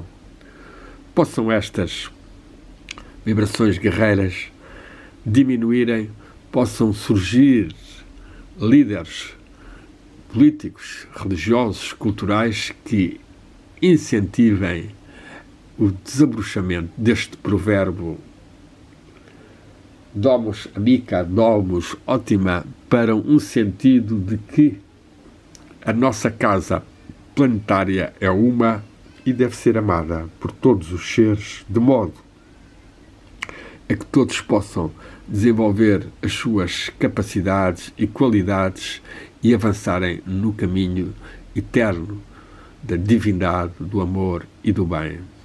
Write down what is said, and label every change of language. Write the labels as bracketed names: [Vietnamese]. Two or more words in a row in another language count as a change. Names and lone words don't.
[Portuguese] Possam estas vibrações guerreiras diminuírem, possam surgir líderes políticos, religiosos, culturais que incentivem o desabrochamento deste provérbio [Latin] domus amica, domus ótima, [Portuguese] para um sentido de que a nossa casa planetária é uma e deve ser amada por todos os seres, de modo a que todos possam desenvolver as suas capacidades e qualidades e avançarem no caminho eterno da divindade, do amor e do bem.